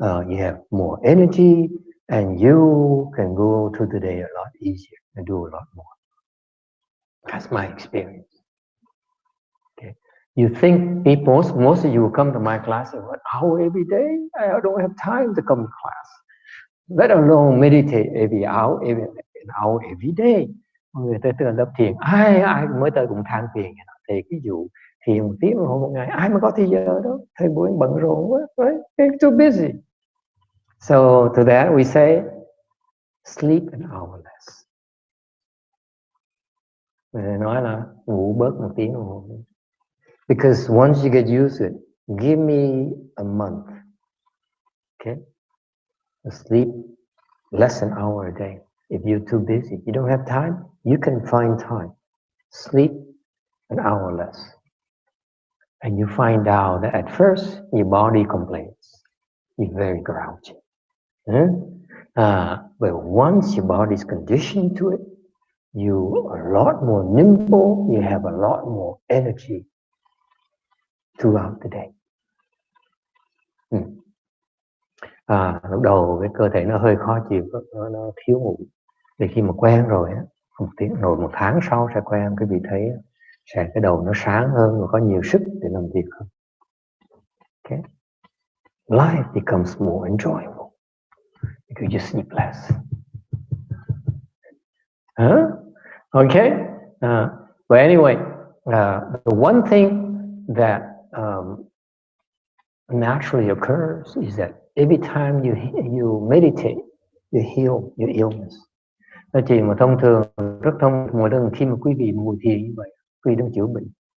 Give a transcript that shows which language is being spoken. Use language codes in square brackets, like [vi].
[en] You have more energy, and you can go through the day a lot easier and do a lot more. That's my experience. Okay. You think most of you will come to my class in 1 hour every day? I don't have time to come to class. Let alone meditate every hour, an hour every day. [vi] Mọi người tới lớp thiền, ai mới tới cũng than phiền. Thì ví dụ thiền 1 tiếng đồng hồ một ngày, ai mà có thời giờ đó? Thời buổi bận rộn quá, right? [en] They're too busy. So to that we say, sleep an hour less. [vi] Mình nói là ngủ bớt 1 tiếng đồng hồ. [en] Because once you get used to it, give me a month, okay? Sleep less than an hour a day. If you're too busy, you don't have time, you can find time. Sleep an hour less. And you find out that at first, your body complains. You're very grouchy. But once your body's conditioned to it, you are a lot more nimble, you have a lot more energy throughout the day. [vi] Lúc đầu cái cơ thể nó hơi khó chịu, nó thiếu ngủ. Thì khi mà quen rồi á, 1 tháng sau sẽ quen, quý vị thấy sẽ cái đầu nó sáng hơn và có nhiều sức để làm việc hơn. [en] Okay? Life becomes more enjoyable because you sleep less. Okay? But anyway, the one thing that naturally occurs is that every time you meditate, you heal your illness. [vi] Nói chuyện mà thông thường, rất thông mỗi lần khi mà quý vị ngồi thiền như vậy, quý vị đang chữa bệnh.